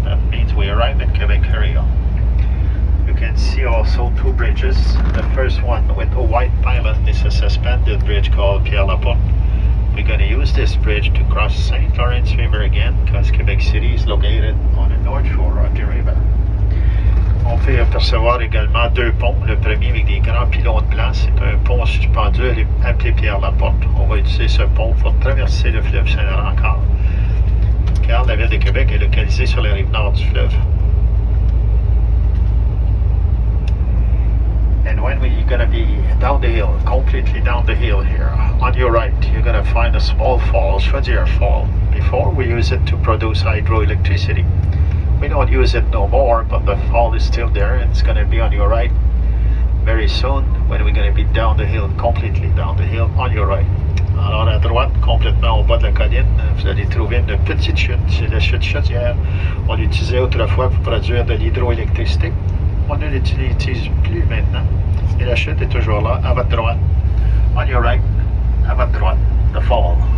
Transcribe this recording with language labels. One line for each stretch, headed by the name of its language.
English: That means we arrive in Quebec area. You can see also two bridges. The first one with a white pylon is a suspended bridge called Pierre Laporte. We're going to use this bridge to cross St. Lawrence River again because Quebec City is located on the north shore of the river.
French: On peut apercevoir également deux ponts. Le premier avec des grands pylônes blancs, c'est un pont suspendu appelé Pierre Laporte. On va utiliser ce pont pour traverser le fleuve Saint-Laurent encore, car la ville de Québec est localisée sur la rive nord du fleuve.
English: And when we're going to be down the hill, completely down the hill here, on your right, you're going to find a small fall, Chaudière Fall. Before, we use it to produce hydroelectricity. We don't use it no more, but the fall is still there, and it's going to be on your right very soon when we're going to be down the hill, completely down the hill on your right.
French: Alors à droite, complètement au bas de la colline, vous allez trouver une petite chute, c'est la chute Chaudière. On l'utilisait autrefois pour produire de l'hydroélectricité. On ne l'utilise plus maintenant. Et la chute est toujours là, à votre droite.
English: On your right,
French: à votre droite,
English: the fall.